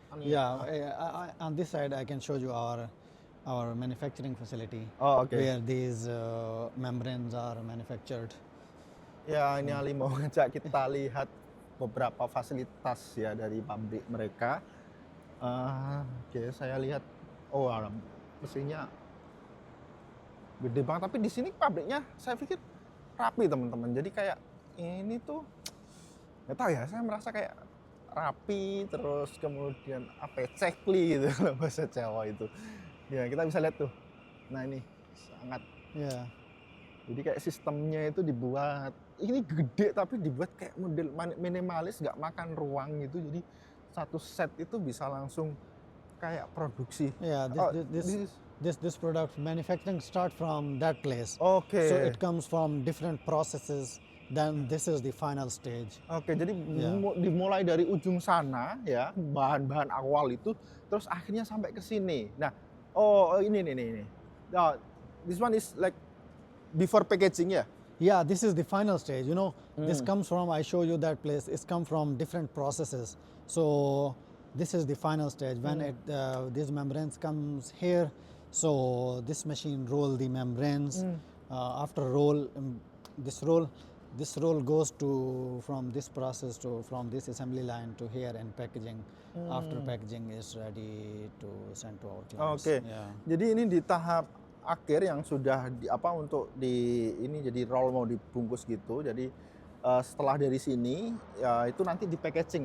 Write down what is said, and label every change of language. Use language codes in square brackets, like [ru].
[en] Yeah, on this side I can show you our manufacturing facility [id] Oh, oke. [en] where these membranes are manufactured. [id] Ya, ini Ali mau ngajak kita lihat beberapa fasilitas ya dari pabrik mereka. Oke, saya lihat, mesinnya gede banget. Tapi di sini pabriknya saya pikir rapi teman-teman. Jadi kayak ini tuh nggak tahu ya. Saya merasa kayak rapi, terus kemudian apa ya, cekli gitu kalau bahasa Jawa itu. Ya kita bisa lihat tuh. Nah ini sangat. [en] Yeah. [id] Jadi kayak sistemnya itu dibuat, ini gede tapi dibuat kayak model minimalis, nggak makan ruang gitu. Jadi satu set itu bisa langsung kayak produksi. [en] Yeah, this product manufacturing start from that place. [id] Oke. [en] So it comes from different processes. Then this is the final stage. [id] Oke, jadi dimulai dari ujung sana ya, bahan-bahan awal itu, terus akhirnya sampai ke sini. Nah, ini. [en] This one is like before packaging ya? Yeah, this is the final stage. This comes from, I show you that place, it's come from different processes. So this is the final stage. When these membranes comes here, so this machine roll the membranes. After this roll goes to from this process to from this assembly line to here and packaging. After packaging is ready to send to our clients. [id] Oke. [en] Yeah. [id] Jadi ini di tahap akhir yang sudah untuk ini jadi roll mau dibungkus gitu. Jadi setelah dari sini ya itu nanti di packaging.